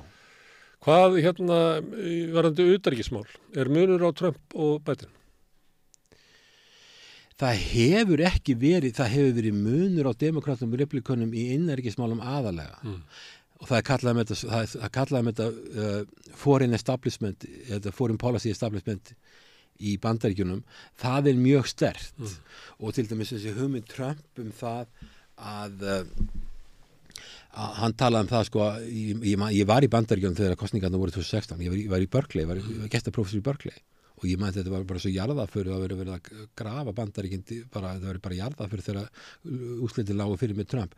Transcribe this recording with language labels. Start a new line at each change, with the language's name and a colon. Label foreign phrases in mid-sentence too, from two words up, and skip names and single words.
Icelandic: Hvað varðandi utanríkismál, er munur á Trump og Biden? Það hefur verið munur á demókratum og republikunum í innanríkismálum aðalega. Og það er kallað með þetta
English: foreign establishment, foreign policy establishment
Icelandic: í Bandaríkjunum. Það er mjög sterkt. Og til dæmis þessi hugmynd Trump það að hann talaði það sko, ég var í Bandaríkjunum þegar kosningarnar voru 2016, ég var í Berkeley, ég var gestaprófessor í Berkeley og ég mætti þetta var bara svo jarðaför að verið að grafa Bandaríkin það verið bara jarðaför þegar úrslitin lágu fyrir með Trump.